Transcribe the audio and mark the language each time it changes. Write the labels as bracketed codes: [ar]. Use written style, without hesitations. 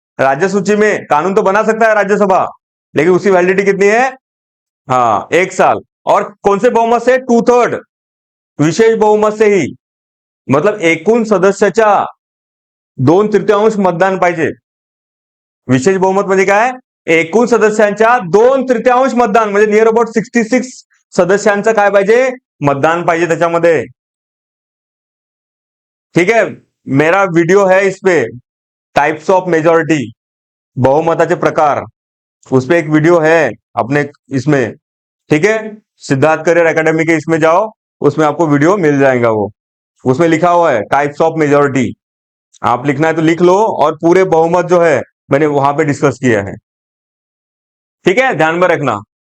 [hi] राज्य सूची में कानून तो बना सकता है राज्यसभा, लेकिन उसकी वैलिडिटी कितनी है, हाँ 1 साल। और कौन से बहुमत से, 2/3 विशेष बहुमत से ही, [mr] मतलब एकूण सदस्याच्या 2/3 मतदान पाहिजे। विशेष बहुमत म्हणजे काय, एकूण सदस्यांच्या 2/3 मतदान, म्हणजे नियर अबाउट 66 सदस्यांचं काय पाहिजे, मतदान पाहिजे त्याच्यामध्ये। [hi] ठीक है, मेरा वीडियो है इस पे, टाइप्स ऑफ मेजॉरिटी, [mr] बहुमताचे प्रकार, [hi] उस पे एक वीडियो है अपने इसमें। ठीक है, सिद्धार्थ करियर एकेडमी के इसमें जाओ, उसमें आपको वीडियो मिल जाएगा, वो उसमें लिखा हुआ है टाइप्स ऑफ मेजॉरिटी, आप लिखना है तो लिख लो, और पूरे बहुमत जो है मैंने वहां पे डिस्कस किया है। ठीक है, ध्यान में रखना।